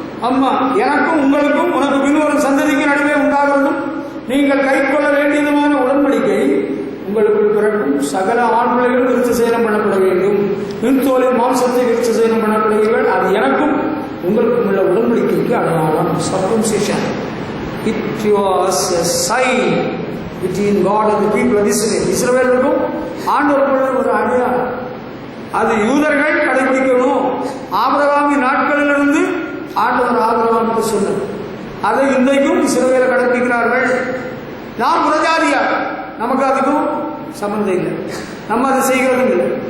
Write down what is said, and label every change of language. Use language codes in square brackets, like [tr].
[ta] அம்மா, எனக்கும் உங்களுக்கும் உனக்கு பின்வரும் சந்ததிக்கு நடுவே உண்டாகணும் நீங்கள் கை கொள்ள வேண்டியதுமான உடன்படிக்கை, உங்களுக்குள் பிறக்கும் சகல ஆண் பிள்ளைகள் விருத்த சேதனம் பண்ணப்பட வேண்டும். மின்தோலின் மாம்சத்தை விருத்த சேதனம் பண்ணப்படுவீர்கள். அது எனக்கும் உங்களுக்கும் உள்ள உடன்படிக்கைக்கு அடையாளம். [en] Circumcision it was a sign between God and the people of Israel. [ta] இஸ்ரவேலுக்கும் ஆண்டவருக்குள்ள ஒரு அடையாளம். அது யூதர்கள் கடைபிடிக்கணும். ஆபிரகாமின் நாட்களிலிருந்து ஆண்டவர் ஆபிரகாமுக்கு சொன்னார். அதை இன்றைக்கும் இஸ்ரவேலை கடைபிடிக்கிறார்கள். நாம் புறஜாதியார், நமக்கு அதுக்கும் சம்பந்தம் இல்லை, நம்ம அதை செய்கிறதும் இல்லை.